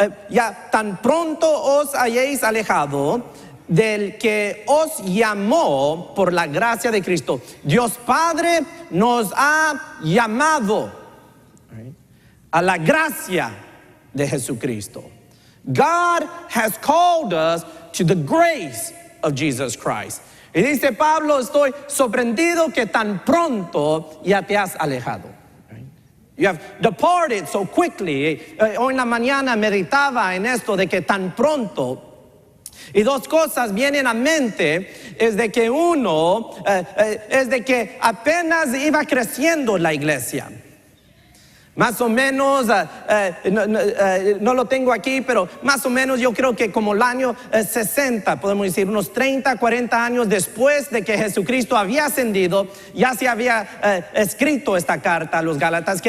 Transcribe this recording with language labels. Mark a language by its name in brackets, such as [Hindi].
[Spanish] Ya tan pronto os hayáis alejado del que os llamó por la gracia de Cristo. Dios Padre nos ha llamado a la gracia de Jesucristo. [English] God has called us to the grace of Jesus Christ. [Spanish] Y dice Pablo: estoy sorprendido que tan pronto ya te has alejado. [English] You have departed so quickly. [Spanish] Hoy en la mañana meditaba en esto de que tan pronto. Y dos cosas vienen a mente: es de que uno, es de que apenas iba creciendo la iglesia. Más o menos, no lo tengo aquí, pero más o menos yo creo que como el año 60, podemos decir, unos 30, 40 años después de que Jesucristo había ascendido, ya se había escrito esta carta a los Gálatas.